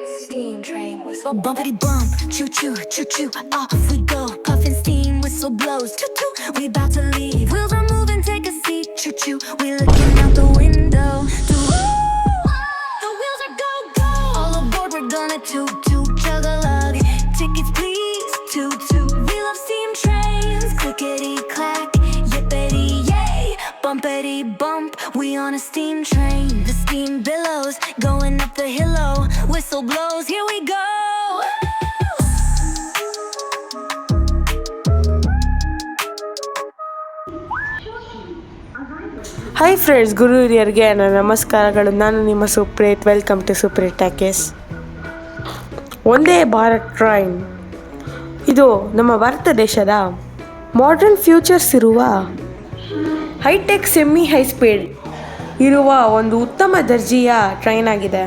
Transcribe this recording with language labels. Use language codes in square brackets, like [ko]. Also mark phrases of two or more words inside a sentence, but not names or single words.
[en] steam train whistle. Bumpity bump, choo choo, choo choo. Off we go, puffin' steam whistle blows. Choo choo, we about to leave. Wheels are moving, take a seat. Choo choo, we looking out the window. The wheels are go go. All aboard, we're gonna toot toot, chug a lug. Tickets please, toot toot. We love steam trains. Clickety clack, yippity yay. Bumpity bump, we on a steam train. The steam billows, going up the hillow. Whistle blows, here we go. Hi friends, [kn] ಗುರು ಹಿರಿಯರಿಗೆ ನನ್ನ ನಮಸ್ಕಾರಗಳು. ನಾನು ನಿಮ್ಮ ಸುಪ್ರೀತ್. [en] Welcome to Supreet Talkies. [kn] ಒಂದೇ ಭಾರತ್ ಟ್ರೈನ್ ಇದು ನಮ್ಮ ಭಾರತ ದೇಶದ [en] modern features [kn] ಇರುವ [en] hi-tech semi high speed [kn] ಇರುವ ಒಂದು ಉತ್ತಮ ದರ್ಜೆಯ ಟ್ರೈನ್ ಆಗಿದೆ.